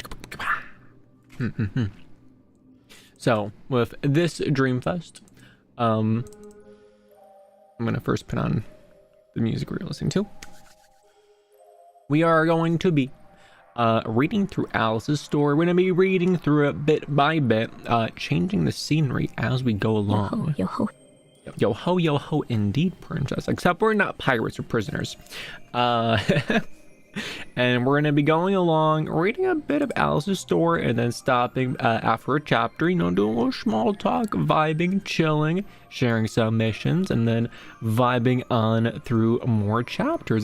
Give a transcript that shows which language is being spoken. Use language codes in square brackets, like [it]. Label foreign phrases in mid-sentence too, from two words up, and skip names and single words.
[en] So with this Dreamfest, I'm gonna first put on the music we're listening to. We are going to be reading through Alice's story. We're gonna be reading through it bit by bit, changing the scenery as we go along. Yo ho. Yo ho, indeed, princess. Except we're not pirates or prisoners. And we're going to be going along, reading a bit of Alice's story, and then stopping after a chapter, you know, doing a little small talk, vibing, chilling, sharing some missions, and then vibing on through more chapters.